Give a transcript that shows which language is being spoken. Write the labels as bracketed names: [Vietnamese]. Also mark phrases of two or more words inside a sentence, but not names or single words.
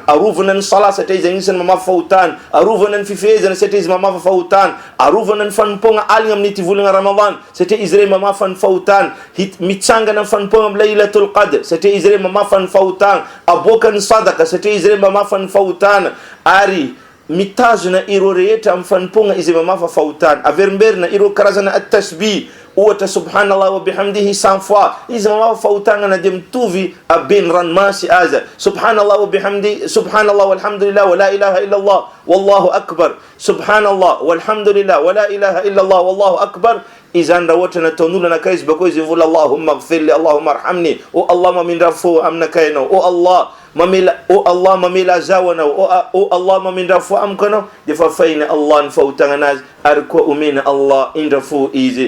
[Malagasy] Arovana ny sala satria izy agnisan'ny mamafa fahotana, arovana ny fifehezana satria izy mamafa fahotana, arovana ny fanompona aligna amin'ny ity volana Ramadan satria izy rey mamafa ny fahotana, mitsangana ny fanompona amin'ny Laylatul Qadr satria izy rey mamafa ny fahotana, aboaka ny sadaka satria izy rey mamafa ny fahotana, ary mitazona ireo rehetra amin'ny fanompona izay mamafa fahotana. Averimberina ireo karazana at-tasbih, ohatra [Arabic] سبحان الله وبحمده [Malagasy] 100 fois, izy mamafa fahotana na dia mitovy ben ranomasy aza. [Arabic] سبحان الله وبحمده، سبحان الله والحمد لله ولا إله إلا الله والله أكبر، سبحان الله والحمد لله ولا إله إلا الله والله أكبر. [Malagasy] Izany raha ohatra nataon'olona anankiray izy bakeo izy vola [Arabic] اللهم اغفر لي، اللهم ارحمني, [Malagasy] o Allah mamindra fo aminakay anao, o Allah mamela zaho anao, o Allah mamindra fo amiko anao, dia fa faina Allah ny fahotana anazy, ary koa omena Allah indra fo izy.